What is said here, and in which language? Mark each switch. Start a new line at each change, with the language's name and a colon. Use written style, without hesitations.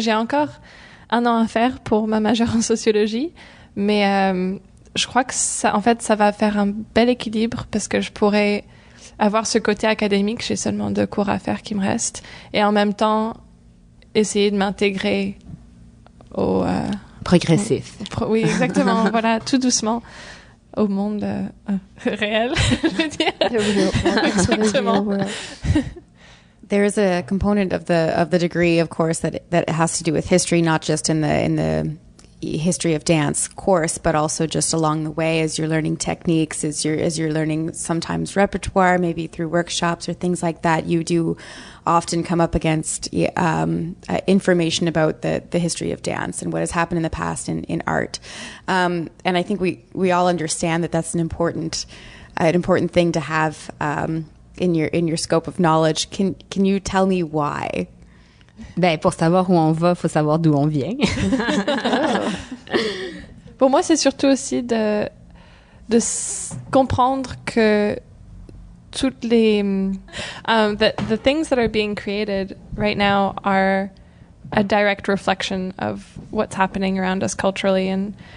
French: J'ai encore 1 an à faire pour ma majeure en sociologie, mais je crois que ça va faire un bel équilibre parce que je pourrais avoir ce côté académique. J'ai seulement 2 cours à faire qui me restent, et en même temps essayer de m'intégrer au progressif. Oui, exactement. Voilà, tout doucement au monde réel, je veux dire. Exactement.
English: There is a component of the degree, of course, that has to do with history, not just in the history of dance course, but also just along the way as you're learning techniques, as you're learning sometimes repertoire, maybe through workshops or things like that. You do often come up against information about the history of dance and what has happened in the past in art. And I think we all understand that that's an important thing to have in your scope of knowledge. Can you tell me why?
French: Ben, pour savoir où on va, faut savoir d'où on vient. Pour moi, c'est surtout aussi de comprendre que toutes les
English: the things that are being created right now are a direct reflection of what's happening around us culturally, and